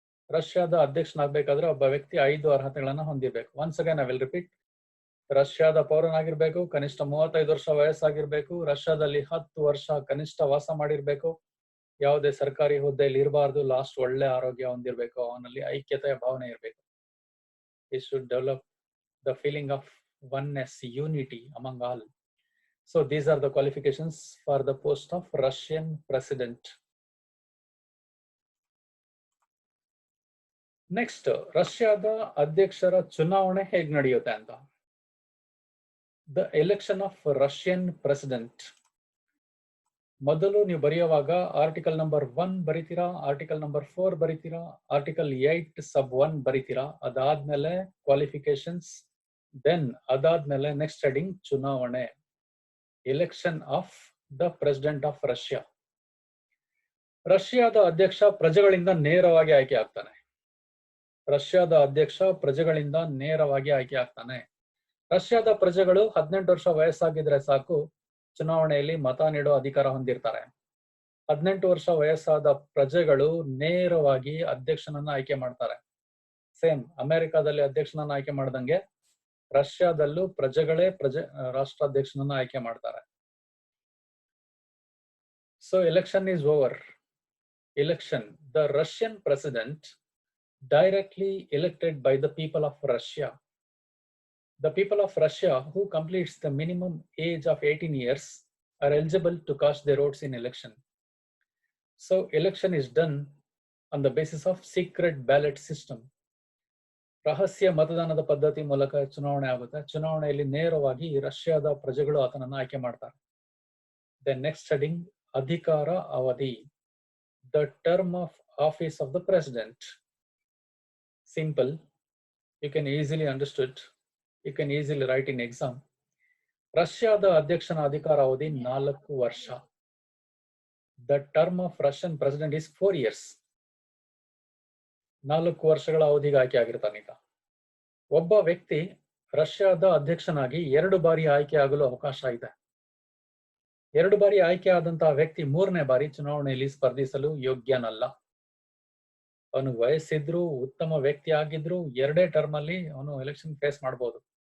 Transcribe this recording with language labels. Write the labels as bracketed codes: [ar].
[kn] ರಷ್ಯಾದ ಅಧ್ಯಕ್ಷನಾಗಬೇಕಾದ್ರೆ ಒಬ್ಬ ವ್ಯಕ್ತಿ 5 ಅರ್ಹತೆಗಳನ್ನ ಹೊಂದಿರಬೇಕು. [en] Once again I will repeat. [kn] ರಷ್ಯಾದ ಪೌರನಾಗಿರ್ಬೇಕು, ಕನಿಷ್ಠ 35 ವರ್ಷ ವಯಸ್ಸಾಗಿರ್ಬೇಕು, ರಷ್ಯಾದಲ್ಲಿ 10 ವರ್ಷ ಕನಿಷ್ಠ ವಾಸ ಮಾಡಿರ್ಬೇಕು, ಯಾವುದೇ ಸರ್ಕಾರಿ ಹುದ್ದೆಯಲ್ಲಿ ಇರಬಾರ್ದು, ಲಾಸ್ಟ್ ಒಳ್ಳೆ ಆರೋಗ್ಯ ಹೊಂದಿರಬೇಕು, ಅವನಲ್ಲಿ ಐಕ್ಯತೆಯ ಭಾವನೆ ಇರಬೇಕು. [en] He should develop the feeling of oneness, unity among all. So these are the qualifications for the post of Russian president. Next, [kn] ರಷ್ಯಾದ ಅಧ್ಯಕ್ಷರ ಚುನಾವಣೆ ಹೇಗೆ ನಡೆಯುತ್ತೆ ಅಂತ. [en] The election of Russian president. [kn] ಮೊದಲು ನೀವು ಬರೆಯುವಾಗ article number 1 ಬರೀತೀರಾ, article number 4 ಬರೀತೀರಾ, article 8 sub 1 ಬರೀತೀರಾ. ಅದಾದ್ಮೇಲೆ [en] Qualifications, then ಅದಾದ್ಮೇಲೆ next heading ಚುನಾವಣೆ, election of the president of Russia. [kn] ರಷ್ಯಾದ ಅಧ್ಯಕ್ಷ ಪ್ರಜೆಗಳಿಂದ ನೇರವಾಗಿ ಆಯ್ಕೆ ಆಗ್ತಾನೆ. ರಷ್ಯಾದ ಅಧ್ಯಕ್ಷ ಪ್ರಜೆಗಳಿಂದ ನೇರವಾಗಿ ಆಯ್ಕೆ ಆಗ್ತಾನೆ. ರಷ್ಯಾದ ಪ್ರಜೆಗಳು 18 ವರ್ಷ ವಯಸ್ಸಾಗಿದ್ರೆ ಸಾಕು, ಚುನಾವಣೆಯಲ್ಲಿ ಮತ ನೀಡೋ ಅಧಿಕಾರ ಹೊಂದಿರ್ತಾರೆ. 18 ವರ್ಷ ವಯಸ್ಸಾದ ಪ್ರಜೆಗಳು ನೇರವಾಗಿ ಅಧ್ಯಕ್ಷನನ್ನ ಆಯ್ಕೆ ಮಾಡ್ತಾರೆ. ಸೇಮ್ ಅಮೆರಿಕಾದಲ್ಲಿ ಅಧ್ಯಕ್ಷನನ್ನ ಆಯ್ಕೆ ಮಾಡ್ದಂಗೆ ರಷ್ಯಾದಲ್ಲೂ ಪ್ರಜೆಗಳೇ ರಾಷ್ಟ್ರಾಧ್ಯಕ್ಷನನ್ನ ಆಯ್ಕೆ ಮಾಡ್ತಾರೆ. [en] So election is over. Election, the Russian president directly elected by the people of Russia. The people of Russia who completes the minimum age of 18 years are eligible to cast their votes in election. So election is done on the basis of secret ballot system. [kn] ರಹಸ್ಯ ಮತದಾನದ ಪದ್ಧತಿ ಮೂಲಕ ಚುನಾವಣೆ ಆಗುತ್ತೆ. ಚುನಾವಣೆಯಲ್ಲಿ ನೇರವಾಗಿ ರಷ್ಯಾದ ಪ್ರಜೆಗಳು ಆತನನ್ನು ಆಯ್ಕೆ ಮಾಡ್ತಾರೆ. [en] The next heading, [kn] ಅಧಿಕಾರ ಅವಧಿ, [en] the term of office of the president. Simple, you can easily understood, you can easily write in exam. [kn] ರಷ್ಯಾದ ಅಧ್ಯಕ್ಷನ ಅಧಿಕಾರ ಅವಧಿ 4 ವರ್ಷ. [en] The term of Russian president is 4 years. [kn] 4 ವರ್ಷಗಳ ಅವಧಿಗೆ ಆಯ್ಕೆ ಆಗಿರ್ತಾನೆ ಈಗ. ಒಬ್ಬ ವ್ಯಕ್ತಿ ರಷ್ಯಾದ ಅಧ್ಯಕ್ಷನಾಗಿ 2 ಬಾರಿ ಆಯ್ಕೆ ಆಗಲು ಅವಕಾಶ ಇದೆ. 2 ಬಾರಿ ಆಯ್ಕೆ ಆದಂತಹ ವ್ಯಕ್ತಿ 3ನೇ ಬಾರಿ ಚುನಾವಣೆಯಲ್ಲಿ ಸ್ಪರ್ಧಿಸಲು ಯೋಗ್ಯನಲ್ಲ. ಅವನು ವಯಸ್ಸಿದ್ರು, ಉತ್ತಮ ವ್ಯಕ್ತಿ ಆಗಿದ್ರು, 2 ಟರ್ಮ್ ಅಲ್ಲಿ ಅವನು ಎಲೆಕ್ಷನ್ ಫೇಸ್ ಮಾಡಬಹುದು.